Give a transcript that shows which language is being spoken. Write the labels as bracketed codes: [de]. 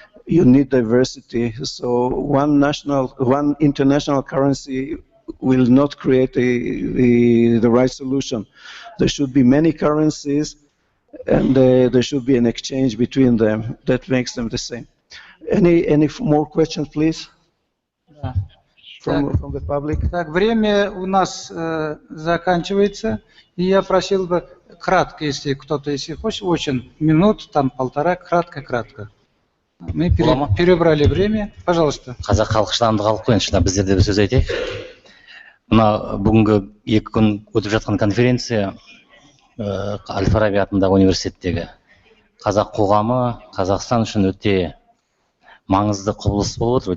[en] You need diversity. So one international currency will not create the right solution. There should be many currencies, and there should be an exchange between them that makes them the same. Any more questions, please? [ru] Да. [en] From the public? [ru] Так, время у нас заканчивается, и я просил бы кратко, если кто-то, если хочет, очень минут, там полтора, кратко. Мы перебрали время. Пожалуйста. [kk] Қазақ халқы шыдамды халық қой, енді біздер де бір сөз айтайық. Мына бүгінгі 2 күн өтіп жатқан конференция Әл-Фараби атындағы университеттегі қазақ қоғамы Қазақстан үшін өте маңызды құбылыс болып отыр.